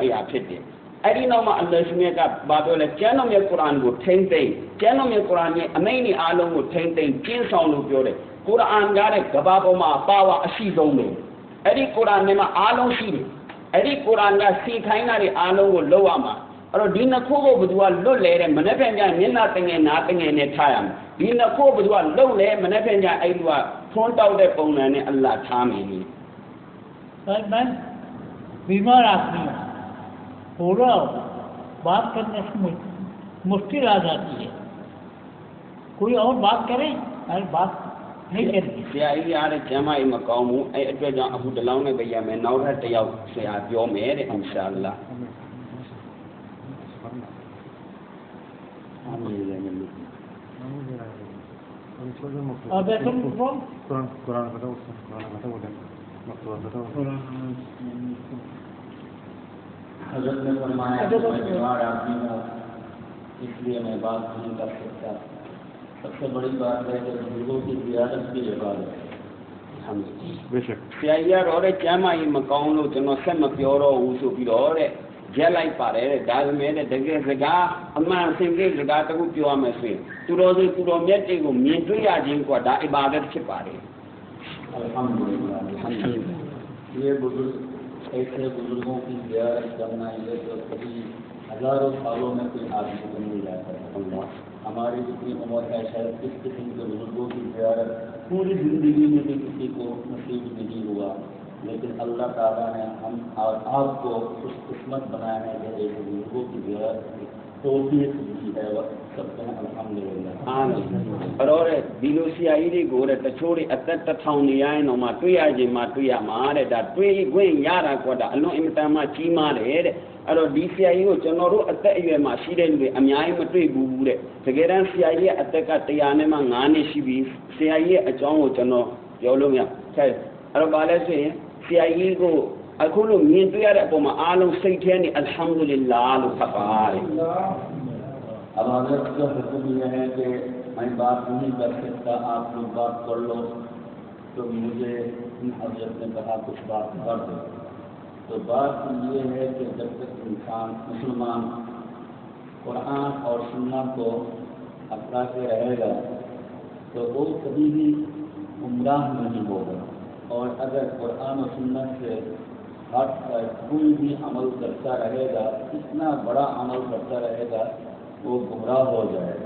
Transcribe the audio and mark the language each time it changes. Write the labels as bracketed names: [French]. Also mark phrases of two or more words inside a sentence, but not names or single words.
[Burmese] ရာဖြစ်တယ်အဲ့ဒီနောက်မှာအလ္လာဟ်ရှင်မြတ်ကဘာပြောလဲကျမ်းတော်မြတ်ကုရ်အာန်ကိုထိမ့်သိမ့်ကျမ်းတော်မြတ်ကုရ်အာန်ရဲ့အမိန့်တွေအားလုံးကိုထိမ့်သိမ့်ကျင့်ဆောင်လို့ပြောတယ်ကုရ်အာန်ကတဲ့ကဘာပေါ်မှာပါဝါအရှိဆုံးပဲအဲ့ဒီကုရ်အာန်မှာအားလုံးရှိတယ်အဲ့ဒီကုရ်အာန်ကစီခိုင်းတာတွေအားလုံးကိုလောက်ရမှာအဲ့တော့ဒီနှစ်ခုကိုဘယ်သူကလွတ်လဲတဲ့မနေ့ပြန်ကြမျက်နှာတငယ်နားတငယ်နဲ့ထားရမယ်ဒီနှစ်ခုဘယ်သူကလွတ်လဲမနေ့ပြန်ကြအဲ့ဒီကထွန်းတောက်တဲ့ပုံစံနဲ့အလ္လာဟ်ထားမယ်လေ [Hindi] मैं बीमार आदमी हूँ थोड़ा बात करने से मुश्किल आ जाती है कोई और बात करें अरे बात नहीं करेंगे [Burmese] ဆရာကြီးအားတဲ့ကျမ်းမာရေးမကောင်းဘူးအဲ့အတွက်ကြောင့်အခုတလောင်းနဲ့ပဲရမယ်နောက်ထပ်တစ်ယောက်ဆရာပြောမယ်တဲ့ [Arabic] إن شاء الله [Burmese] အာမင်လည်းမလို့ [Hindi] अब तुम कुरान बताओ हज़रत ने फरमाया मैं बीमार आदमी हूँ इसलिए मैं बात नहीं कर सकता सबसे बड़ी बात है कि बुजुर्गों की ज़ियारत की इबादत है बेशक [Burmese] ဆရာကြီးကတော့တဲ့ကျမ်းမာရေးမကောင်းလို့ကျွန်တော်ဆက်မပြောတော့ဘူးဆိုပြီးတော့တဲ့ရက်လိုက်ပါတယ်တဲ့ဒါပေမဲ့တကယ်စကားအမှန်စင်ကြီးစကားတခုပြောရမယ်ဆိုရင်သူတော်စင်သူတော်မြတ်တွေကိုမြင်တွေ့ရခြင်းကဒါအဘာဒတ်ဖြစ်ပါတယ် [Hindi] अल्हम्दुलिल्लाह ये बुजुर्ग ऐसे बुजुर्गों की ज़ियारत करना ये तो कभी हज़ारों सालों में कोई आदमी को मिल जाता है हमारी जितनी उम्र है शायद इस किस्म के बुजुर्गों की ज़ियारत पूरी ज़िंदगी में भी किसी को नसीब नहीं हुआ लेकिन अल्लाह ताला ने हम और आपको खुश किस्मत बनाया है कि एक बुजुर्गों की ज़ियारत तौफीक दी है सबके अल्हम्दुलिल्लाह [Burmese] आमीन အဲ့တော့ဒီလိုဆရာကြီးတွေကိုတဲ့တချို့တွေအသက်တစ်ထောင်နေရရင်တော့မှတွေ့ရခြင်းမှတွေ့ရမှာတဲ့ဒါတွေ့ခွင့်ရတာကွာဒါအလွန်အင်မတန်မှကြီးမားတယ်တဲ့အဲ့တော့ဒီ ဆရာကြီးကိုကျွန်တော်တို့အသက်အရွယ်မှာရှိတဲ့လူတွေအများကြီးမတွေ့ဘူးတဲ့တကယ်တမ်းဆရာကြီးရဲ့အသက်က100နဲ့မှ9နှစ်ရှိပြီဆရာကြီးရဲ့အကြောင်းကိုကျွန်တော်ပြောလို့မရဆက်အဲ့တော့ဘာလဲဆိုရင်ဆရာကြီးကိုအခုလိုမြင်တွေ့ရတဲ့အပေါ်မှာအားလုံးစိတ်ထဲနေအလ်ဟမ်ဒူလ illah လို့ဖတ်ပါတယ် [Hindi] अब हजरत का हुक्म यह है कि मैं बात नहीं कर सकता आप लोग बात कर लो तो मुझे हजरत ने कहा कुछ बात कर दो तो बात ये है कि जब तक इंसान मुसलमान कुरान और सुन्नत को अपना के रहेगा तो वो कभी भी गुमराह नहीं होगा और अगर कुरान और सुन्नत से हट कर कोई भी अमल करता रहेगा इतना बड़ा अमल करता रहेगा वो गुमराह हो जाएगा